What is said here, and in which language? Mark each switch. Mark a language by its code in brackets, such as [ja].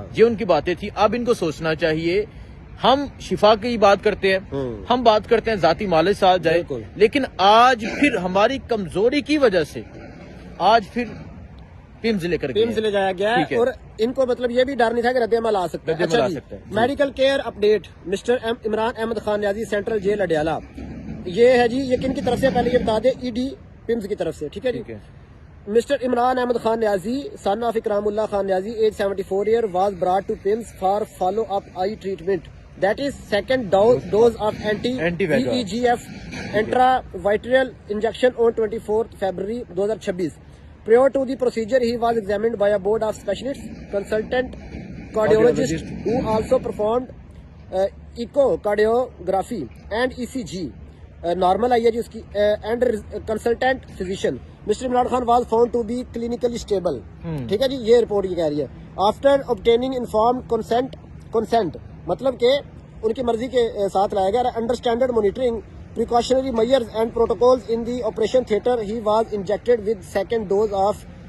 [ur] یہ ان کی باتیں تھی, اب ان کو سوچنا چاہیے. ہم شفا کی بات کرتے ہیں, ہم بات کرتے ہیں ذاتی مالک ساتھ جائے, لیکن آج پھر ہماری کمزوری کی وجہ سے آج پھر پیمز لے جایا گیا ہے. اور ان کو مطلب یہ بھی ڈر نہیں تھا کہ رد عمل آ سکتا ہے. اچھا جی, medical care update mister Imran Ahmad Khan نیازی, سینٹرل جیل اڈیالہ. یہ ہے جی, یہ کن کی طرف سے, پہلے یہ بتا دیں, ED پیمز کی طرف سے, ٹھیک ہے جی. [en] Mister Imran Ahmed Khan Niazi, son of Ikramullah Khan Niazi, age 74 year, was brought to PIMS for follow-up eye treatment. That is second dose of anti-VEGF intravitreal injection on 24th February 2026. Prior to the procedure, he was examined by a board of specialists, consultant cardiologist who also performed echocardiography and ECG. [ur] Normal آئی ہے جی اس کی, [en] And consultant physician. Mister Imran Khan was found to be clinically stable, [ur] ٹھیک ہے جی, یہ report یہ کہہ رہی ہے. [en] after obtaining informed consent [ur] مطلب کہ ان کی مرضی کے ساتھ لایا گیا. [en] under standard monitoring precautionary measures and protocols in the operation theatre, he was injected with second dose of